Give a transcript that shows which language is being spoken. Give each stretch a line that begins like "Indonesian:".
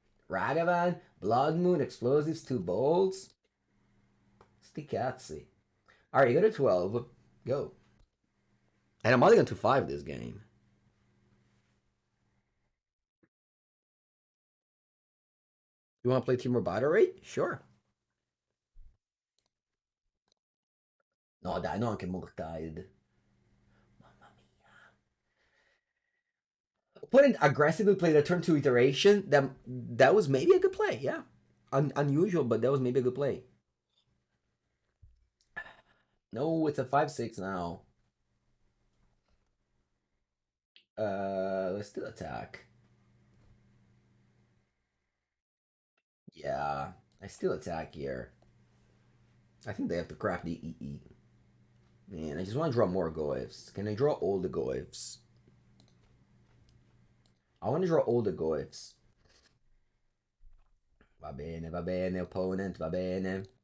English: Ragavan, Blood Moon, Explosives, 2 bolts.
Italian: Sticazzi.
English: Alright, you go to 12. Go. And I'm only going to 5 this game. You want to play Team Battle Rate? Sure.
Italian: No, dai, non anche Mortide. Mamma mia.
English: Opponent aggressively played a turn 2 iteration. That was maybe a good play, yeah. Unusual, but that was maybe a good play. No, it's a 5-6 now. Let's still attack. Yeah, I still attack here. I think they have to craft the EE. Man, I just want to draw more Goyfs. Can I draw all the Goyfs? I want to draw all the Goyfs.
Italian: Va bene, opponent, va bene.